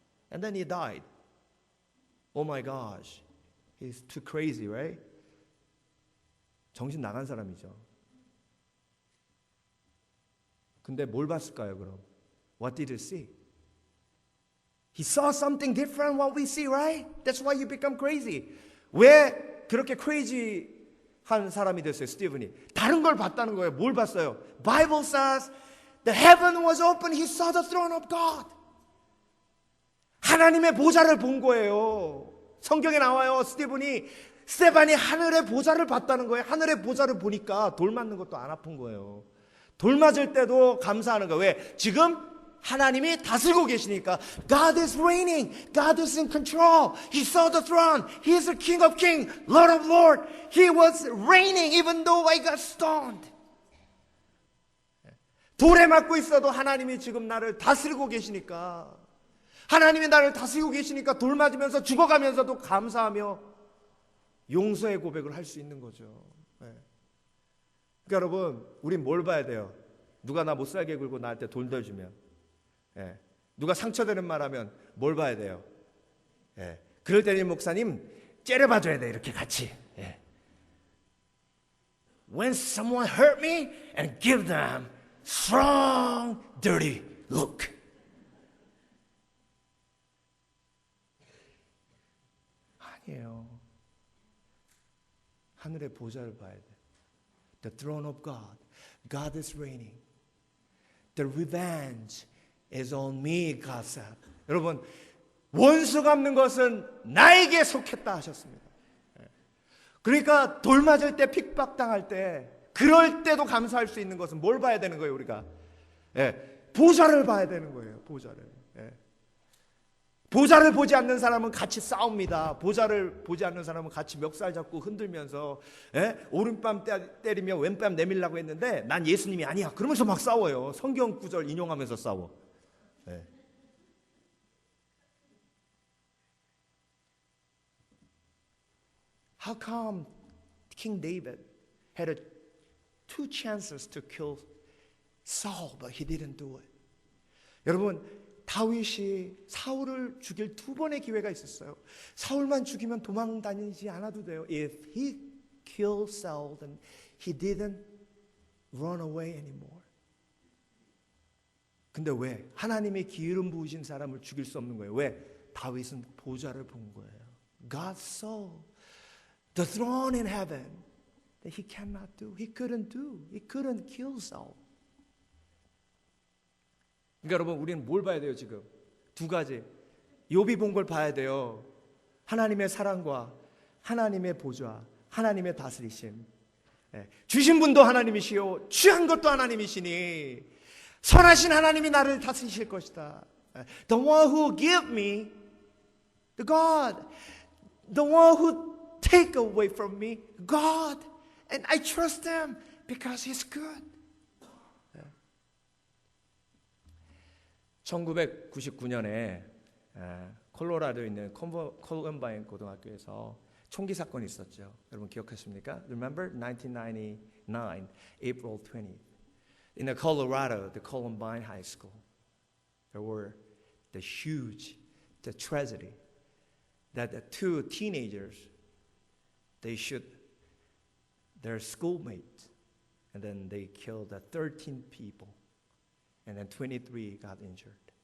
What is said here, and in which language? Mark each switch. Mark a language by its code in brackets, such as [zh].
[en] And then he died. Oh my gosh. He's too crazy, right? [ko] 정신 나간 사람이죠. 근데 뭘 봤을까요, 그럼? [en] What did he see? He saw something different what we see, right? That's why you become crazy. [ko] 왜 그렇게 crazy한 사람이 됐어요, 스티븐이? 다른 걸 봤다는 거예요. 뭘 봤어요? [en] Bible says the heaven was open. He saw the throne of God. [ko] 하나님의 보좌를 본 거예요. 성경에 나와요. 스테반이 하늘의 보좌를 봤다는 거예요. 하늘의 보좌를 보니까 돌 맞는 것도 안 아픈 거예요. 돌 맞을 때도 감사하는 거예요. 왜? 지금 하나님이 다스리고 계시니까 [en] God is reigning. God is in control. He saw the throne. He is the King of kings, Lord of lords. He was reigning even though I got stoned. [ko] 돌에 맞고 있어도 하나님이 지금 나를 다스리고 계시니까 하나님이 나를 다스리고 계시니까 돌 맞으면서 죽어가면서도 감사하며 용서의 고백을 할 수 있는 거죠. 그러니까 여러분, 우린 뭘 봐야 돼요? 누가 나 못 살게 굴고 나한테 돌 던지면, 누가 상처되는 말하면 뭘 봐야 돼요? 그럴 때는 목사님 째려봐줘야 돼. 이렇게 같이. [en] When someone hurt me and give them strong, dirty look. [ko] 아니에요. 하늘의 보좌를 봐야 돼. [en] The throne of God. God is reigning. The revenge is on me, God said. [ko] 여러분, 원수 갚는 것은 나에게 속했다 하셨습니다. 그러니까 돌 맞을 때, 핍박당할 때, 그럴 때도 감사할 수 있는 것은 뭘 봐야 되는 거예요, 우리가? 보좌를 봐야 되는 거예요, 보좌를. 보좌를 보지 않는 사람은 같이 싸웁니다. 보좌를 보지 않는 사람은 같이 멱살 잡고 흔들면서 오른뺨 때리며 왼뺨 내밀라고 했는데 난 예수님이 아니야. 그러면서 막 싸워요. 성경 구절 인용하면서 싸워. [en] How come King David had two chances to kill Saul, but he didn't do it? [ko] 여러분, 다윗이 사울을 죽일 두 번의 기회가 있었어요. 사울만 죽이면 도망 다니지 않아도 돼요. [en] If he killed Saul, then he didn't run away anymore. [ko] 근데 왜? 하나님의 기름 부으신 사람을 죽일 수 없는 거예요. 왜? 다윗은 보좌를 본 거예요. [en] God saw the throne in heaven that he cannot do. He couldn't do. He couldn't kill Saul. [ko] 그러니까 여러분, 우리는 뭘 봐야 돼요? 지금 두 가지. 욥이 본 걸 봐야 돼요. 하나님의 사랑과 하나님의 보좌, 하나님의 다스리심. 주신 분도 하나님이시요 취한 것도 하나님이시니 선하신 하나님이 나를 다스리실 것이다. [en] The one who give me, the God. The one who take away from me, God. And I trust him because he's good. [ko] 1999년에 콜로라도에 있는 콜럼바인 고등학교에서 총기 사건이 있었죠. 여러분 기억하십니까? [en] Remember 1999, April 20th. In Colorado, the Columbine High School, there were the huge, the tragedy that the two teenagers they shoot their schoolmate, and then they killed 13 people, and then 23 got injured.